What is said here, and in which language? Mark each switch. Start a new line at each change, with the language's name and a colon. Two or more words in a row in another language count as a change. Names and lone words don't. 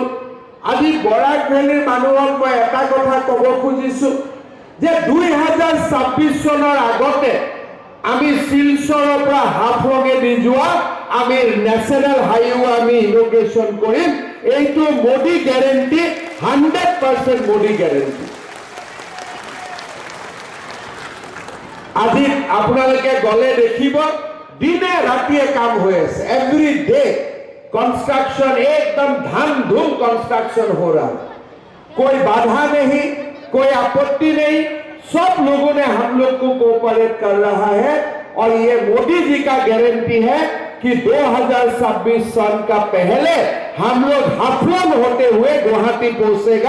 Assamese: আজি বৰাক ভেলিৰ মানুহক মই এটা কথা ক'ব খুজিছো যে 2026 চনৰ আগতে আমি শিলচৰৰ পৰা হাফলঙেদি যোৱা আমি
English: national highway
Assamese: আমি ইনগ্ৰেশ্যন কৰিম। এইটো মোদী গ্যাৰেণ্টি, 100% মোদী গ্যাৰেণ্টি। আজি আপোনালোকে গলে দেখিব দিনে ৰাতিয়ে কাম হৈ আছে।
English: every day construction,
Hindi: एकदम धम धूम कंस्ट्रक्शन हो रहा है। कोई बाधा नहीं, कोई आपत्ति नहीं, सब लोगों ने हम लोग को कोऑपरेट कर रहा है। और ये मोदी जी का गारंटी है कि 2026 सन का पहले हम लोग हाफलंग होते हुए गुवाहाटी पहुंचेगा।